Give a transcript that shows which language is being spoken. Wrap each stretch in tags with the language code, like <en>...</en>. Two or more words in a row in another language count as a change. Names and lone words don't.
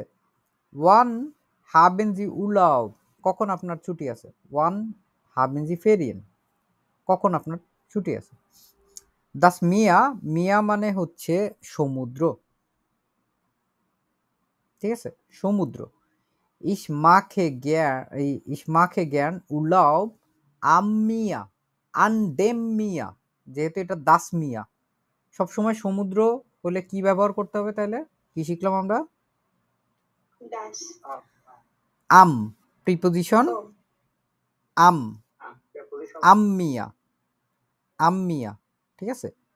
<de>Wann haben Sie Urlaub,</de> <bn>কখন আপনার ছুটি আছে?</bn> <de>Wann haben Sie Ferien,</de> <bn>কখন আপনার ছুটি আছে?</bn> <de>das Meer,</de> <bn>মিয়া মানে হচ্ছে সমুদ্র, ঠিক আছে? সমুদ্র।</bn> <de>ich mache gern Urlaub am Meer, an dem Meer,</de> <bn>যেহেতু এটা</bn> <de>das Meer,</de> <bn>সবসময় সমুদ্র হলে কি ব্যবহার করতে হবে তাহলে? কি শিখলাম আমরা? আম, প্রিপোজিশন আম,</bn> <de>am Meer, am Meer,</de> <bn>ঠিক আছে?</bn>